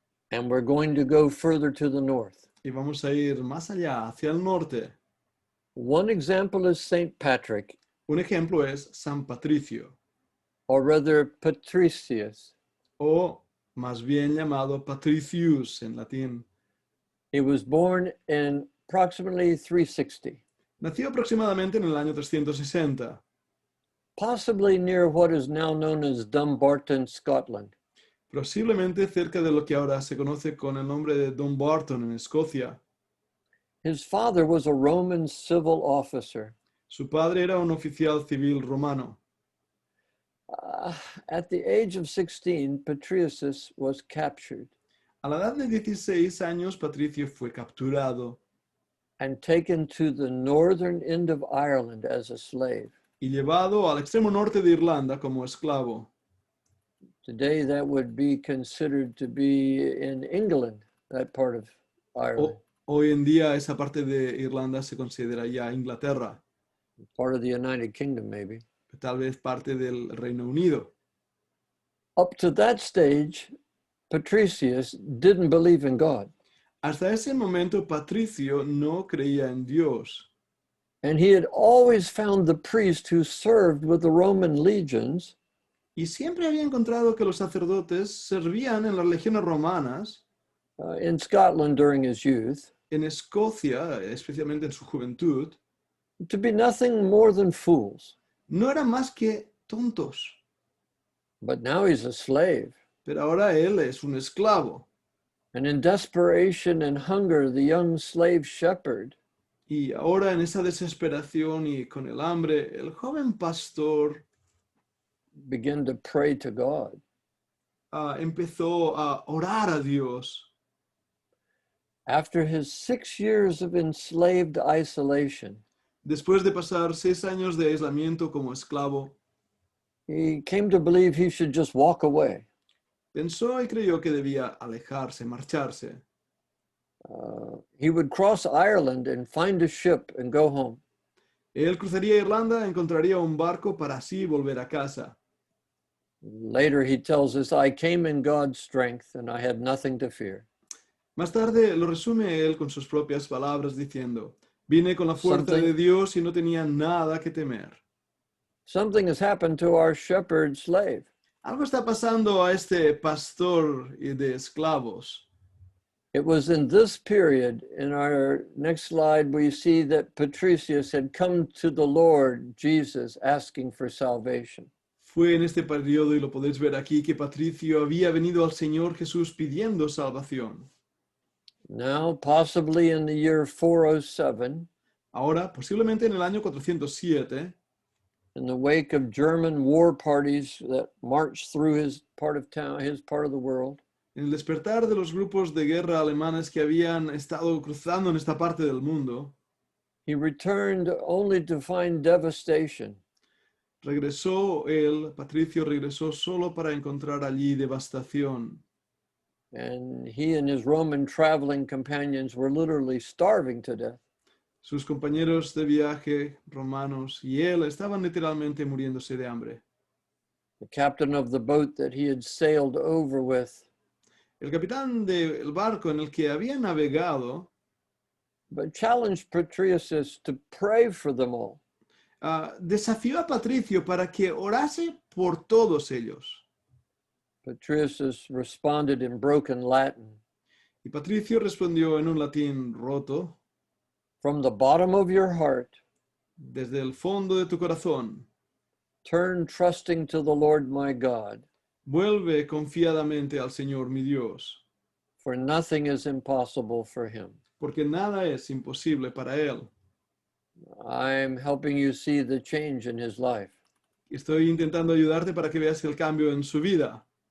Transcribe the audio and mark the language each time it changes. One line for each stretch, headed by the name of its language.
English: and we're going to go further to the north.
Spanish: y vamos a ir más allá, hacia el norte.
English: One example is St. Patrick,
Spanish: Un ejemplo es San Patricio,
English: or rather Patricius.
Spanish: o más bien llamado Patricius en latín.
English: He was born in approximately 360,
Spanish: Nació aproximadamente en el año 360,
English: possibly near what is now known as Dumbarton, Scotland.
Spanish: posiblemente cerca de lo que ahora se conoce con el nombre de Dumbarton en Escocia.
English: His father was a Roman civil officer.
Spanish: Su padre era un oficial civil romano.
English: At the age of 16, Patricius was captured
Spanish: A la edad de 16 años, Patricio fue capturado
English: and taken to the northern end of Ireland as a slave.
Spanish: y llevado al extremo norte de Irlanda como esclavo.
English: Today, that would be considered to be in England, that part of Ireland,
Spanish: Hoy en día esa parte de Irlanda se considera ya Inglaterra,
English: part of the United Kingdom, maybe.
Spanish: tal vez parte del Reino Unido.
English: Up to that stage, Patricius didn't believe in God,
Spanish: Hasta ese momento Patricio no creía en Dios
English: and he had always found the priest who served with the Roman legions
Spanish: y siempre había encontrado que los sacerdotes servían en las legiones romanas,
English: in Scotland during his youth,
Spanish: en Escocia, especialmente en su juventud,
English: to be nothing more than fools.
Spanish: no eran más que tontos.
English: But now he's a slave.
Spanish: Pero ahora él es un esclavo.
English: And in desperation and hunger, the young slave shepherd
Spanish: Y ahora en esa desesperación y con el hambre, el joven pastor
English: began to pray to God.
Spanish: empezó a orar a Dios.
English: After his 6 years of enslaved isolation,
Spanish: Después de pasar 6 años de aislamiento como esclavo,
English: he came to believe he should just walk away.
Spanish: pensó y creyó que debía alejarse, marcharse.
English: He would cross Ireland and find a ship and go home.
Spanish: Él cruzaría Irlanda, encontraría un barco para así volver a casa.
English: Later, he tells us, I came in God's strength and I had nothing to fear.
Spanish: Más tarde lo resume él con sus propias palabras diciendo, vine con la fuerza
English: Something-
Spanish: de Dios y no tenía nada que temer.
English: Something has happened to our shepherd slave.
Spanish: Algo está pasando a este pastor de esclavos.
English: It was in this period, in our next slide, we see that Patricius had come to the Lord Jesus asking for salvation.
Spanish: Fue en este periodo, y lo podéis ver aquí, que Patricio había venido al Señor Jesús pidiendo salvación.
English: Now, possibly in the year 407,
Spanish: Ahora, posiblemente en el año 407,
English: in the wake of German war parties that marched through his part of town, his part of the world,
Spanish: en el despertar de los grupos de guerra alemanes que habían estado cruzando en esta parte del mundo,
English: he returned only to find devastation.
Spanish: Patricio regresó solo para encontrar allí devastación.
English: And he and his Roman traveling companions were literally starving to death.
Spanish: Sus compañeros de viaje romanos y él estaban literalmente muriéndose de hambre.
English: The captain of the boat that he had sailed over with,
Spanish: El capitán del barco en el que había navegado
English: but challenged Patricius to pray for them all.
Spanish: desafió a Patricio para que orase por todos ellos.
English: Patricius responded in broken Latin,
Spanish: Y Patricio respondió en un latín roto,
English: from the bottom of your heart,
Spanish: desde el fondo de tu corazón,
English: turn trusting to the Lord my God,
Spanish: vuelve confiadamente al Señor mi Dios,
English: for nothing is impossible for him.
Spanish: porque nada es imposible para él.
English: I'm helping you see the change in his life.
Spanish: Estoy intentando ayudarte para que veas el cambio en su vida.